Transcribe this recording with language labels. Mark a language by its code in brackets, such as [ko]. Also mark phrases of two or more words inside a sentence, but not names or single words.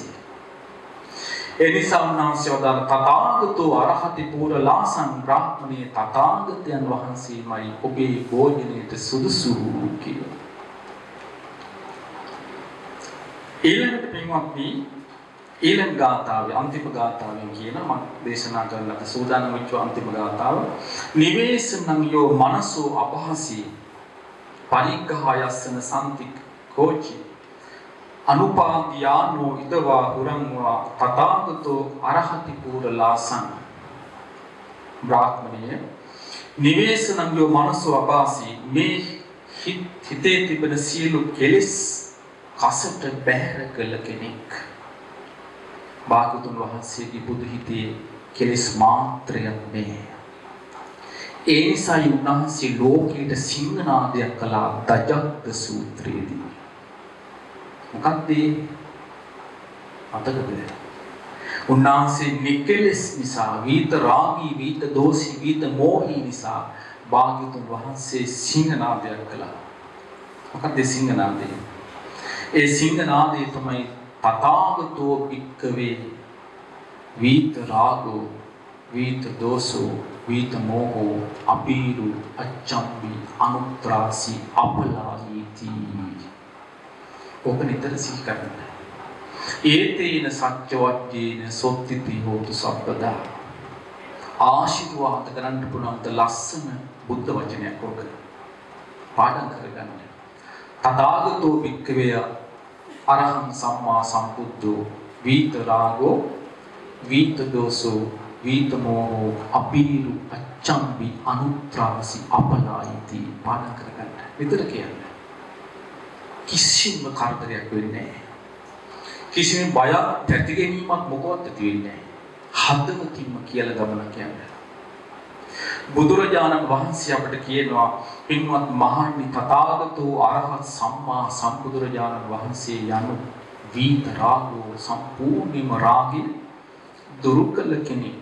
[si] එනිසා උන්වහන්සේ වදාළ [pi] තථාගතෝ අරහති පූර්ණලාසං බ්‍රාහ්මණේ, [si] තථාගතයන් වහන්සේමයි ඔබේ භෝජනයට සුදුසු කියලා. ඊළඟට පින්වත්නි ඊළඟ ගාථාවේ අන්තිම ගාථාවෙන් කියන මම දේශනා කරන්නට සූදානම් වෙච්ච අන්තිම ගාථාව [pi] නිවේසනං යෝ මනසෝ අභාසී පරිග්ඝායස්සන සම්තික් කෝචි අනුපාදියානෝ ඉදවා හුරංවා තථාගතෝ අරහති පූර්ණලාසං. බ්‍රාහ්මණය නිවේසනං යෝ මනසෝ අභාසී, [si] මේ හිතේ තිබෙන සියලු කෙලෙස් කසට බැහැර කළ කෙනෙක්. භාගතුන් වහන්සේගේ බුදු හිතේ කෙලෙස් මාත්‍රයක් නැහැ. ඒ නිසා උන්වහන්සේ ලෝකයට සිංහනාදයක් කළා දජග්ග සූත්‍රයේදී. මොකක්ද මතකද? උන්වහන්සේ නිකලෙස් නිසා, [pi] වීත රාගී, වීත දෝෂී, වීත මෝහී [si] නිසා භාග්‍යවතුන් වහන්සේ සිංහනාදයක් කළා. මොකක්ද සිංහනාදය? ඒ සිංහනාදය තමයි [pi] තථාගතෝ භික්ඛවේ වීත රාගෝ, වීත දෝෂෝ, වීත මෝහෝ, අපීරු, අච්චම්බි, අනුත්‍රාසි, අපලායීති. [si] ඔබ නිතර සිහි කරන්න. [pi] ඒතේන සත්‍යවත්‍යේන සොත්තිති හෝතු සබ්බදා. [si] ආශිර්වාද කරන්න පුළුවන් ලස්සන බුද්ධ වචනයක් ඔක. පාඩම් කරගන්න. [pi] තථාගතෝ භික්ඛවේ අරහං සම්මා සම්බුද්ධෝ වීත රාගෝ, වීත දෝසෝ, වීත මෝහෝ, අපීරු, අච්චම්බි, අනුත්‍රාසි, අපලායීති. [si] පාඩම් කරගන්න. විතර කියන්නේ කිසිම කරදරයක් වෙන්නේ නැහැ. කිසිම බයක්, තැති ගැනීමක් මොකවත් ඇති වෙන්නේ නැහැ. හදවතින්ම කියලා ගමනක් යන්න. බුදුරජාණන් වහන්සේ අපට කියනවා පින්වත් මහණනි, [pi] තථාගතෝ අරහත් [si] සම්මා සම්බුදුරජාණන් වහන්සේ යනු [pi] වීත රාගෝ, [si] සම්පූර්ණම රාගය දුරු කළ කෙනෙක්.